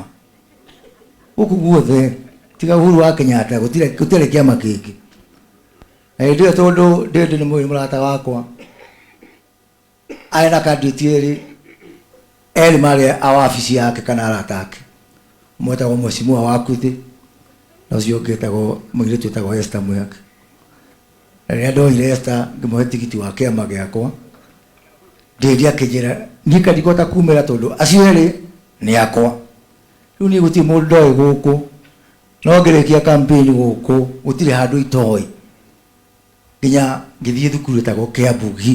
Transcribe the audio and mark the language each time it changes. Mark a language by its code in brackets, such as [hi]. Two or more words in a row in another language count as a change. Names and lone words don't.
[ki] Guku guothe tiga Uhuru wa Kenyatta gutire kiama kingi. Na ndio tondu ndende ni murata wakwa. Aina kandidati eri mari awafisi yake kana aratake mweta wa mheshimiwa wakuthi na cio getagwo mwiritu etagwo Esther Mwaka. Na ndo ile Esther ngimwe tikiti wa kiama giakwa nderia kijira nikadikota kumera tondu acio eri ni yakwa. Riu ni guti mundu guku no ngerekia campaign guku gutire handu itoi nginya ngithie thukuru etagwo Kiambugi.